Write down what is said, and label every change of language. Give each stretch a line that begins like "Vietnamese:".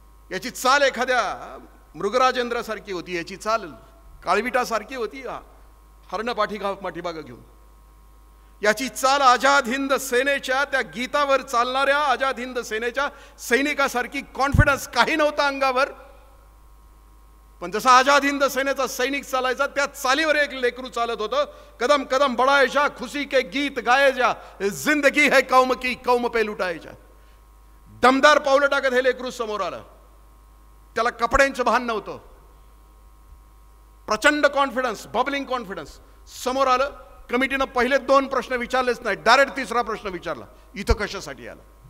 Marathi: याची चाल एखाद्या मृगराजेंद्रासारखी होती. याची चाल काळविटासारखी होती, हरण पाठीमागं घेऊन. याची चाल आझाद हिंद सेनेच्या, त्या गीतावर चालणाऱ्या आझाद हिंद सेनेच्या सैनिकासारखी. कॉन्फिडन्स काही नव्हता अंगावर, पण जसा आझाद हिंद सेनेचा सैनिक चालायचा त्या चालीवर एक लेकरू चालत होतं.
Hindi: कदम कदम बढ़ाए जा, खुशी के गीत गाए जा, जिंदगी है कौम की, कौम पे लुटाए जा.
Marathi: दमदार पावलं टाकत हे लेकरू समोर आलं. त्याला कपड्यांचं भान नव्हतं. प्रचंड कॉन्फिडन्स, बबलिंग कॉन्फिडन्स. समोर आलं. कमिटीनं पहिले 2 प्रश्न विचारलेच नाही, डायरेक्ट 3रा प्रश्न विचारला, इथं कशासाठी आला.